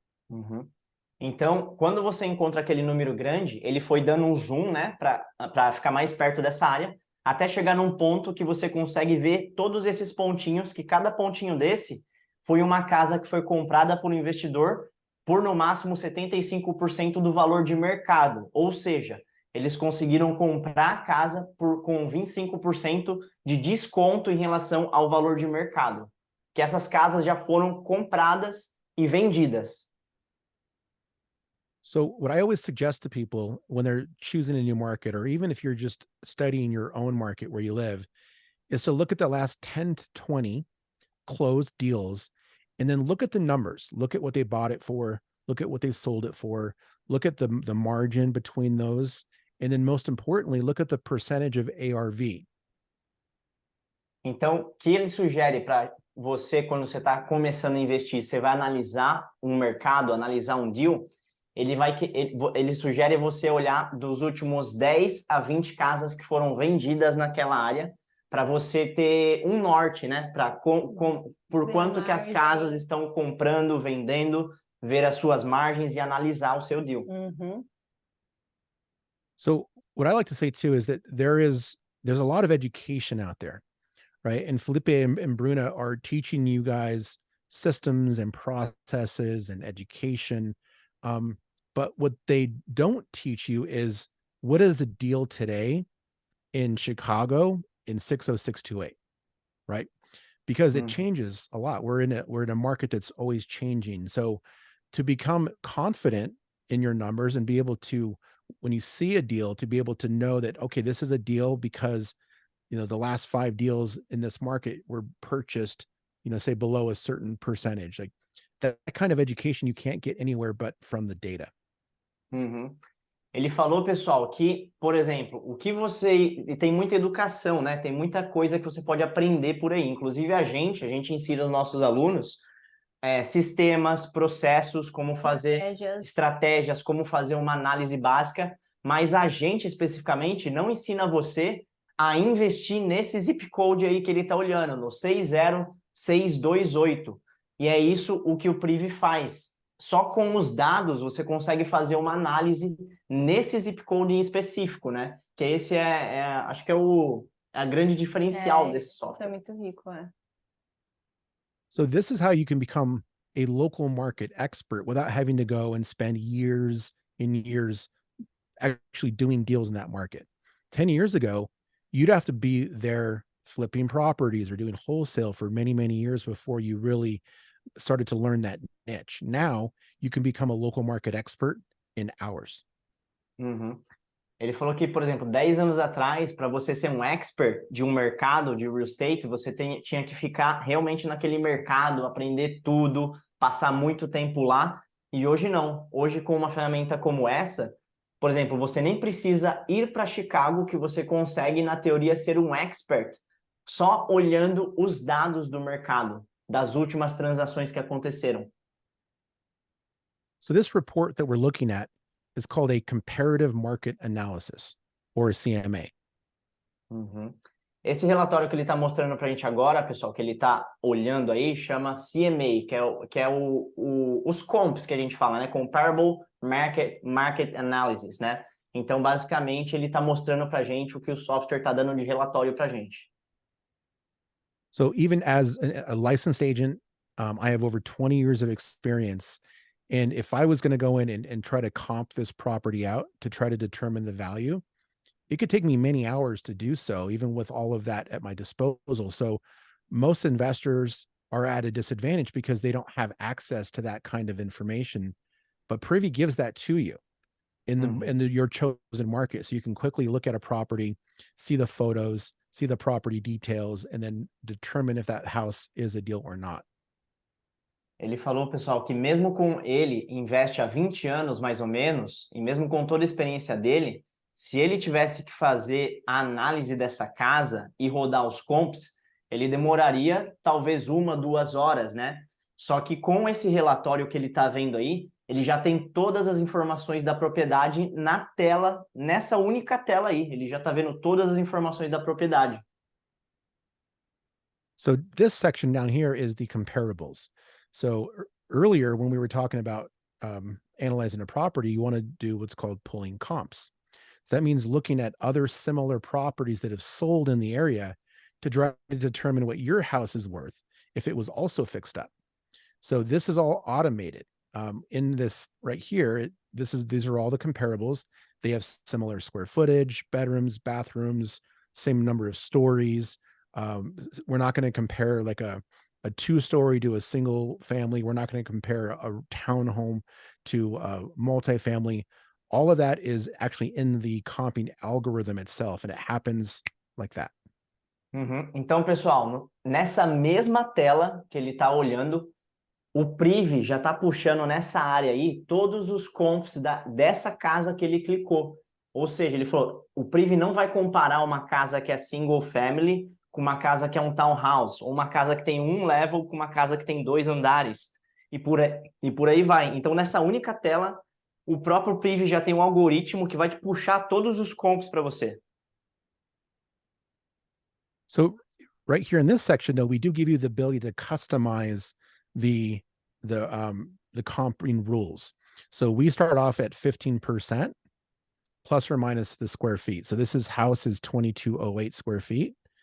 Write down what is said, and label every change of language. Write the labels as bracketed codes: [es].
[pt] Uhum. Então, quando você encontra aquele número grande, ele foi dando um zoom, né, para ficar mais perto dessa área, até chegar num ponto que você consegue ver todos esses pontinhos, que cada pontinho desse foi uma casa que foi comprada por um investidor por no máximo 75% do valor de mercado. Ou seja, eles conseguiram comprar a casa com 25% de desconto em relação ao valor de mercado. Que essas casas já foram compradas e vendidas. [en] So what I always suggest to people when they're choosing a new market, or even if you're just studying your own market where you live, is to look at the last 10 to 20 closed deals and then look at the numbers. Look at what they bought it for. Look at what they sold it for. Look at the margin between those. And then most importantly, look at the percentage of ARV. [pt] Então, o que ele sugere para você, quando você está começando a investir, você vai analisar um mercado, analisar um deal, ele sugere você olhar dos últimos 10 a 20 casas que foram vendidas naquela área, para você ter um norte, né? Por quanto que as casas estão comprando, vendendo, ver as suas margens e analisar o seu deal. Uhum. [en] So what I like to say too is that there's a lot of education out there, right? And Felipe and Bruna are teaching you guys systems and processes and education. But what they don't teach you is what is a deal today in Chicago in 60628, right? Because it changes a lot. We're in a market that's always changing. So to become confident in your numbers and be able to, when you see a deal, to be able to know that, okay, this is a deal because, you know, the last 5 deals in this market were purchased, you know, say below a certain percentage. Like that kind of education you can't get anywhere but from the data. Uhum. [pt] Ele falou, pessoal, que, por exemplo, tem muita educação, né? Tem muita coisa que você pode aprender por aí. Inclusive a gente ensina os nossos alunos sistemas, processos, como fazer estratégias, como fazer uma análise básica, mas a gente especificamente não ensina você a investir nesse zip code aí que ele está olhando, no 60628. E é isso o que o Privy faz. Só com os dados você consegue fazer uma análise nesse zip code em específico, né? Que esse acho que é a grande diferencial desse software. Isso é muito rico, [en] So this is how you can become a local market expert without having to go and spend years and years actually doing deals in that market. 10 years ago, you'd have to be there flipping properties or doing wholesale for many, many years before you really started to learn that niche. Now you can become a local market expert in hours. Uhum. [pt] Ele falou que, por exemplo, 10 anos atrás, para você ser um expert de um mercado de real estate, você tinha que ficar realmente naquele mercado, aprender tudo, passar muito tempo lá. E hoje não. Hoje, com uma ferramenta como essa, por exemplo, você nem precisa ir para Chicago, que você consegue, na teoria, ser um expert só olhando os dados do mercado, das últimas transações que aconteceram. [en] So this report that we're looking at is called a comparative market analysis, or a CMA. Uhum. [pt] Esse relatório que ele está mostrando para a gente agora, pessoal, que ele está olhando aí, chama CMA, que é os comps que a gente fala, né? Comparable Market Analysis, né? Então, basicamente, ele está mostrando para a gente o que o software está dando de relatório para a gente. [en] So even as a licensed agent, I have over 20 years of experience. And if I was going to go in and try to comp this property out to try to determine the value, it could take me many hours to do so, even with all of that at my disposal. So most investors are at a disadvantage because they don't have access to that kind of information. But Privy gives that to you in your chosen market. So you can quickly look at a property, see the photos, see the property details, and then determine if that house is a deal or not. [pt] Ele falou, pessoal, que mesmo com ele investe há 20 anos, mais ou menos, e mesmo com toda a experiência dele, se ele tivesse que fazer a análise dessa casa e rodar os comps, ele demoraria talvez 1, 2 horas, né? Só que com esse relatório que ele está vendo aí, ele já tem todas as informações da propriedade na tela, nessa única tela aí. Ele já está vendo todas as informações da propriedade. [en] So this section down here is the comparables. So earlier when we were talking about analyzing a property, you want to do what's called pulling comps. So that means looking at other similar properties that have sold in the area to try to determine what your house is worth if it was also fixed up. So this is all automated. In this right here, these are all the comparables. They have similar square footage, bedrooms, bathrooms, same number of stories. We're not going to compare like a two-story to a single family. We're not going to compare a townhome to a multifamily. All of that is actually in the comping algorithm itself, and it happens like that. [pt] Então, pessoal, nessa mesma tela que ele está olhando, o Privy já está puxando nessa área aí todos os comps dessa casa que ele clicou. Ou seja, ele falou, o Privy não vai comparar uma casa que é single family com uma casa que é um townhouse, ou uma casa que tem um level com uma casa que tem 2 andares, e por aí vai. Então, nessa única tela, o próprio Privy já tem um algoritmo que vai te puxar todos os comps para você. [en] So right here in this section, though, we do give you the ability to customize the comping rules. So we start off at 15% plus or minus the square feet. So this house is 2208 square feet.